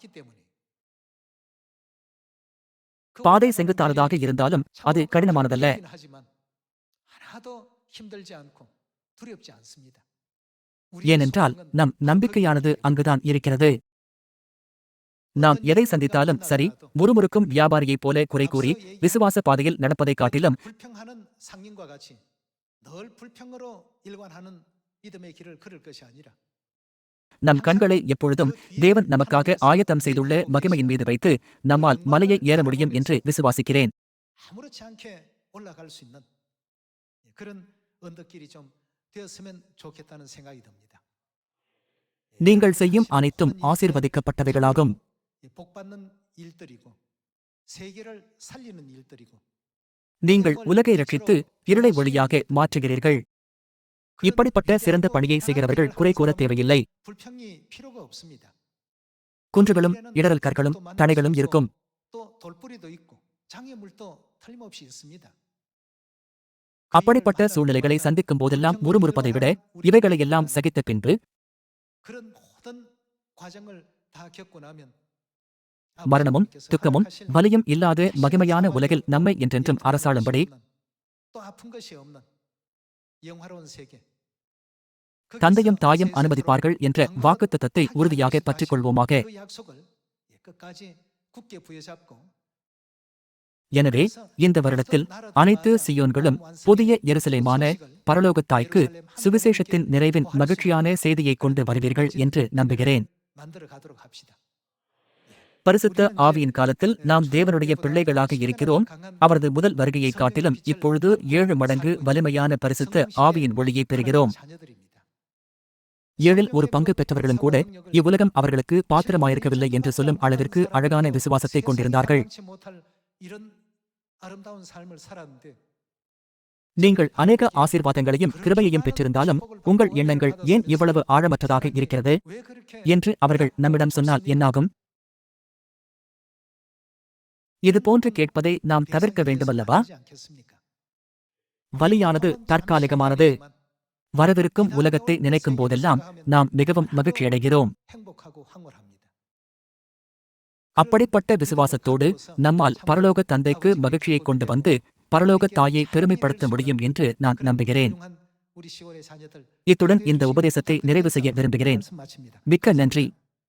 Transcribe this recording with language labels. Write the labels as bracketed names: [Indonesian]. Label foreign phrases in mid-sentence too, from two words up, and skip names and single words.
[Tamil] பாதை செங்குத்தானதாக இருந்தாலும் அது கடினமானதல்ல. ஏனென்றால் நம் நம்பிக்கையானது அங்குதான் இருக்கிறது. நாம் எதை சந்தித்தாலும் சரி, முறுமுறுக்கும் வியாபாரியைப் போல குறை கூறி விசுவாச பாதையில் நடப்பதைக் காட்டிலும் [Korean] 불평하는 상인과 같이 늘 불평으로 일관하는 믿음의 길을 걸을 것이 아니라 [Tamil] நம் கண்களை எப்பொழுதும் தேவன் நமக்காக ஆயத்தம் செய்துள்ள மகிமையின் மீது வைத்து நம்மால் மலையை ஏற முடியும் என்று விசுவாசிக்கிறேன். [Korean] 아무렇지 않게 올라갈 수 있는 그런 언덕길이 좀 되었으면 좋겠다는 생각이 듭니다. [Tamil] நீங்கள் செய்யும் அனைத்தும் ஆசீர்வதிக்கப்பட்டவைகளாகும். [Korean] 복받는 일들이고 세계를 살리는 일들이고 [Tamil] நீங்கள் உலகை ரட்சித்து இருளை ஒளியாக மாற்றுகிறீர்கள். இப்படிப்பட்ட சிறந்த பணியை செய்கிறவர்கள் குறை கூற தேவையில்லை. [Korean] 불평이 필요가 없습니다. [Tamil] குன்றுகளும் இடரல் கற்களும் தடைகளும் இருக்கும். [Korean] 또 돌뿌리도 있고 장애물도 틀림없이 있습니다. [Tamil] அப்படிப்பட்ட சூழ்நிலைகளை சந்திக்கும் போதெல்லாம் முறுமுறுப்பதை விட இவைகளையெல்லாம் சகித்த பின்பு [Korean] 그런 모든 과정을 다 겪고 나면 [Tamil] மரணமும் துக்கமும் வலியும் இல்லாத மகிமையான உலகில் நம்மை என்றென்றும் அரசாளும்படி [Korean] 또 아픈 것이 없는 영화로운 세계 [Tamil] தந்தையும் தாயும் அனுமதிப்பார்கள் என்ற வாக்குத்தத்தத்தை உறுதியாக பற்றிக் கொள்வோமாக. [Korean] 그 약속을 끝까지 굳게 부여잡고 [Tamil] எனவே இந்த வருடத்தில் அனைத்து சியோன்களும் புதிய எருசலேமான பரலோகத் தாய்க்கு சுவிசேஷத்தின் நிறைவின் மகிழ்ச்சியான செய்தியை கொண்டு வருவீர்கள் என்று நம்புகிறேன். [Korean] 만들어 가도록 합시다. [Tamil] பரிசுத்த ஆவியின் காலத்தில் நாம் தேவனுடைய பிள்ளைகளாக இருக்கிறோம். அவரது முதல் வருகையைக் காட்டிலும் இப்பொழுது 7 மடங்கு வலிமையான பரிசுத்த ஆவியின் ஒளியை பெறுகிறோம். [Korean] 자녀들입니다. [Tamil] 7இல் ஒரு பங்கு பெற்றவர்களும் கூட இவ்வுலகம் அவர்களுக்கு பாத்திரமாயிருக்கவில்லை என்று சொல்லும் அளவிற்கு அழகான விசுவாசத்தை கொண்டிருந்தார்கள். [Korean] 세상이 못할 이런 아름다운 삶을 살았는데 [Tamil] நீங்கள் அநேக ஆசீர்வாதங்களையும் கிருபையையும் பெற்றிருந்தாலும் உங்கள் எண்ணங்கள் ஏன் இவ்வளவு ஆழமற்றதாக இருக்கிறது [Korean] 왜 그렇게 [Tamil] என்று அவர்கள் நம்மிடம் சொன்னால் என்னாகும்? இது போன்று கேட்பதை நாம் தவிர்க்க வேண்டுமல்லவா? [Korean] 하지 않겠습니까? [Tamil] வலியானது தற்காலிகமானது. வரவிருக்கும் உலகத்தை நினைக்கும் போதெல்லாம் நாம் மிகவும் மகிழ்ச்சியடைகிறோம். [Korean] 행복하고 황홀합니다. [Tamil] அப்படிப்பட்ட விசுவாசத்தோடு நம்மால் பரலோக தந்தைக்கு மகிழ்ச்சியை கொண்டு வந்து பரலோக தாயை பெருமைப்படுத்த முடியும் என்று நான் நம்புகிறேன். [Korean] 우리 시골의 자녀들 [Tamil] இத்துடன் இந்த உபதேசத்தை நிறைவு செய்ய விரும்புகிறேன். [Korean] 말씀 마칩니다. [Tamil] மிக்க நன்றி.